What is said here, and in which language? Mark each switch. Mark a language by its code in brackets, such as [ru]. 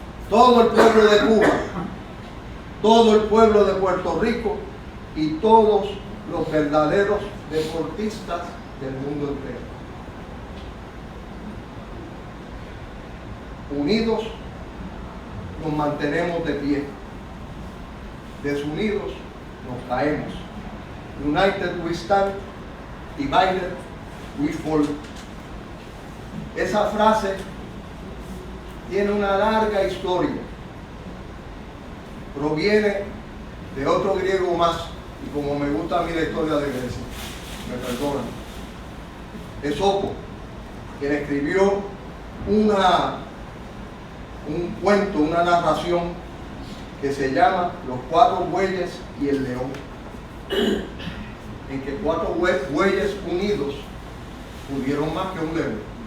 [es] todo el pueblo de Cuba, todo el pueblo de Puerto Rico y todos los verdaderos deportistas del mundo entero. Unidos nos mantenemos de pie, desunidos nos caemos. [en] United we stand, divided we fall. [es] Esa frase tiene una larga historia. Proviene de otro griego más, y como me gusta a mí la historia de Grecia, me perdonan, Esopo, quien escribió un cuento, una narración que se llama Los 4 bueyes y el león, en que 4 bueyes unidos pudieron más que un león.